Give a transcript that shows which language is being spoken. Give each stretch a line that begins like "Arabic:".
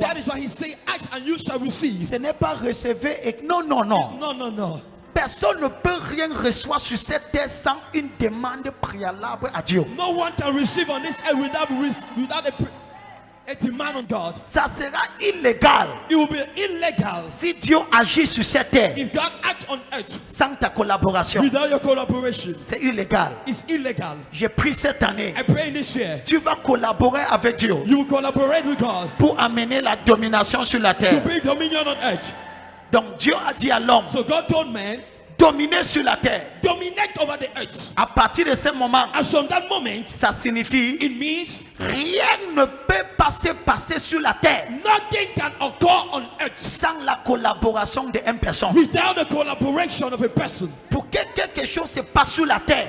English: That is why he say, act and you shall receive.
French: Ce n'est pas recevoir et non, non, non.
English: No, no, no.
French: Personne ne peut rien recevoir sur cette terre sans une demande préalable à Dieu.
English: No one can receive on this earth without a demand on God.
French: Ça sera illégal
English: It will be illegal
French: si Dieu agit sur cette terre
English: if God acts on earth
French: sans ta collaboration.
English: without your collaboration.
French: C'est illégal.
English: It's illegal.
French: J'ai pris cette année.
English: I pray in this year
French: Tu vas collaborer avec Dieu
English: you will collaborate with God
French: pour amener la domination sur la
English: to
French: terre.
English: bring dominion on earth.
French: Donc Dieu a dit à l'homme,
English: So God told man,
French: dominer sur la terre.
English: dominate over the earth.
French: À partir de ce moment,
English: And from that moment,
French: ça signifie
English: it means
French: rien ne peut passer sur la terre
English: nothing can occur on earth
French: sans la collaboration d'une personne.
English: without the collaboration of a person.
French: Pour que quelque chose se passe sur la terre,